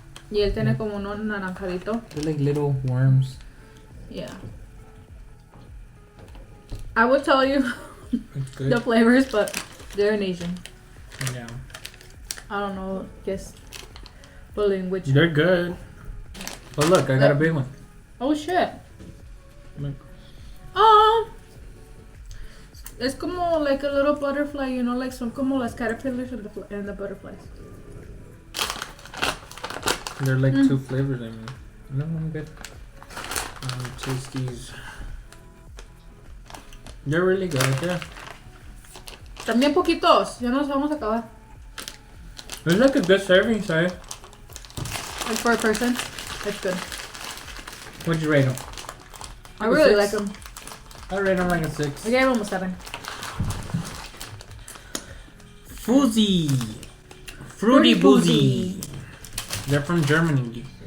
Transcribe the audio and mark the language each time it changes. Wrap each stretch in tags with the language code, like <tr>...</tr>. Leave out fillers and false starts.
<es>Y él tiene como uno naranjadito.</es> <en>They're like little worms. Yeah. I would tell you It's good. the flavors, but they're in Asian. Yeah. I don't know. Guess bullying which. They're good. But look, I got a big one. Oh shit. Look. It's</en> <es>como</es> <en>like a little butterfly, you know, like</en> <es>son como las</es> <en>caterpillars and the butterflies. They're like two flavors, I mean. No, I'm good. Taste these. They're really good, yeah.</en> <es>También poquitos, ya nos vamos a acabar.</es> <en>It's like a good serving size. Like for a person, it's good. What'd you rate them? I really 6? like them. I rate them like a 6. I gave them a 7. Fuzzy. Fruity Boozy. They're from Germany.</en>